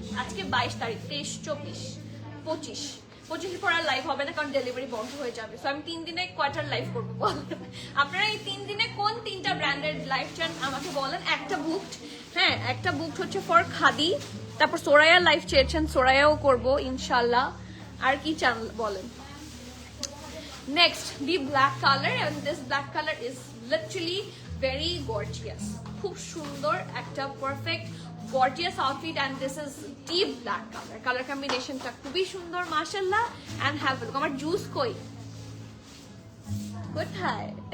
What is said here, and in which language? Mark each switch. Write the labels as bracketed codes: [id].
[bn] আজকে 22 তারিখ, 23, 24, 25 পর আর লাইভ হবে না, কারণ ডেলিভারি বন্ধ হয়ে যাবে। সো আমি 3 দিনে কয়টার লাইভ করবো বল? আপনারা এই 3 দিনে কোন 3টা ব্র্যান্ডের লাইভ চান আমাকে বলেন। একটা বুকড, হ্যাঁ একটা বুকড হচ্ছে ফর খাদি, তারপর সোরাইয়া লাইভ চেয়েছেন, সোরাইয়াও করবো ইনশাল্লাহ। আর কি চান বলেন? [en] Next, the black color, and this black color is literally very gorgeous. [bn] খুব সুন্দর একটা [en] perfect gorgeous outfit, and this is deep black color. [bn] Color combination টা খুবই সুন্দর মাশাআল্লাহ। [en] and have a look, [bn] আমার জুস কই কোথায়?